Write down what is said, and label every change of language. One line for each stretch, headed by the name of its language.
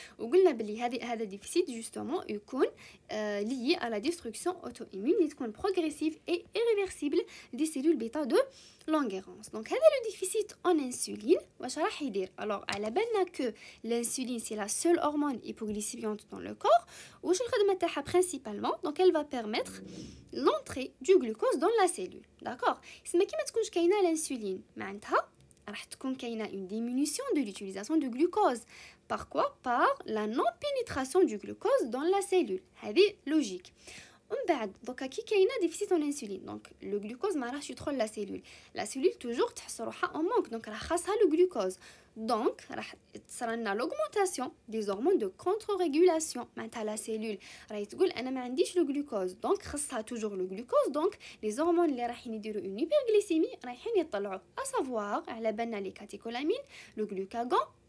Arabic: وقلنا بلي هذا
French: déficit justement
Arabic: يكون
French: lié à la destruction auto-immune qui est progressive et irréversible des cellules bêta de Langerhans. Donc
Arabic: هذا
French: le déficit en insuline
Arabic: واش راح يدير؟
French: alors
Arabic: على بالنا
French: que l'insuline c'est la seule hormone hypoglycémiante dans le corps
Arabic: واش الخدمه تاعها
French: principalement donc elle va permettre l'entrée du glucose dans la cellule. d'accord
Arabic: اسمها كي ما تكونش كاينه l'insuline معناتها راح تكون كاينه
French: une diminution de l'utilisation du glucose. Par quoi? Par la non-pénétration du glucose dans la cellule.
Arabic: هذه
French: logique.
Arabic: ومن بعد دوكا كي كاينه ديفيسيت
French: en insuline donc le glucose
Arabic: ما راحش يدخل
French: la cellule. La cellule toujours
Arabic: تحس روحها
French: en manque donc
Arabic: راح خاصها
French: le glucose. Donc
Arabic: راح تصرى لنا
French: l'augmentation des hormones de contre-régulation.
Arabic: معناتها
French: la cellule
Arabic: راهي تقول انا ما عنديش
French: le glucose donc
Arabic: خاصها
French: toujours le glucose donc les hormones
Arabic: اللي رايحين يديروا
French: une hyperglycémie
Arabic: رايحين يطلعوا
French: à savoir
Arabic: على بالنا
French: les catécholamines, le glucagon